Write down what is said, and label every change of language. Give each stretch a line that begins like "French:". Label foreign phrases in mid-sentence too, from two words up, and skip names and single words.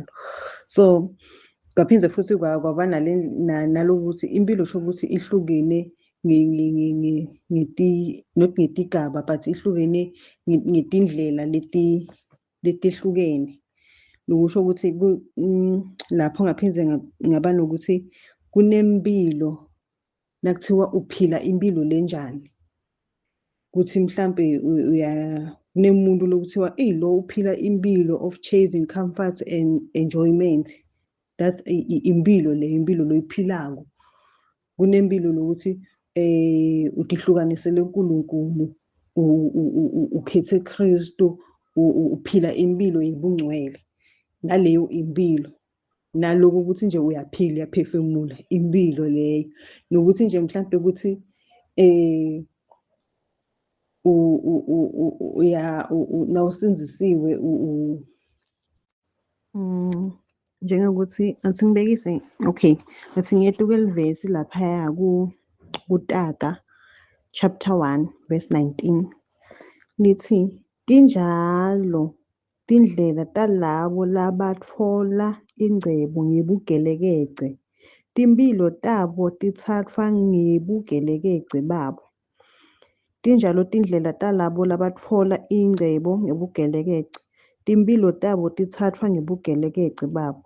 Swati: So kwaphinde futhi kwaba nalokuthi impilo sho ukuthi ihlukene not ngetigaba but ihlukene ngetindlela letihlukene. Lokusho ukuthi lapho ngaphindze ngaba nokuthi kunempilo nakuthiwa uphila impilo lenjani. Kuthi mhlambe kunemuntu lokuthiwa lo uphila impilo
English: of chasing comfort and enjoyment.
Swati: That's impilo le impilo loyiphilako. Kunempilo lokuthi utihlukanisele uNkulunkulu, ukhethe Kristu, uphila impilo yebungcwele. Naleyo impilo naloku ukuthi nje uyaphila uyaphefumula impilo leyo nokuthi nje mhlambe ukuthi nawusinzisiwe njengokuthi athi ngibekise okay athi ngiyetuka elivesi lapha kuTaga
English: chapter 1 verse 19
Swati: lithi tinjalo tindlela talabo labatfola ingcebo ngebugelekece, timphilo tabo titsatfwa ngebugelekece babo. Tinjalo tindlela talabo labatfola ingcebo ngebugelekece, timphilo tabo titsatfwa ngebugelekece babo.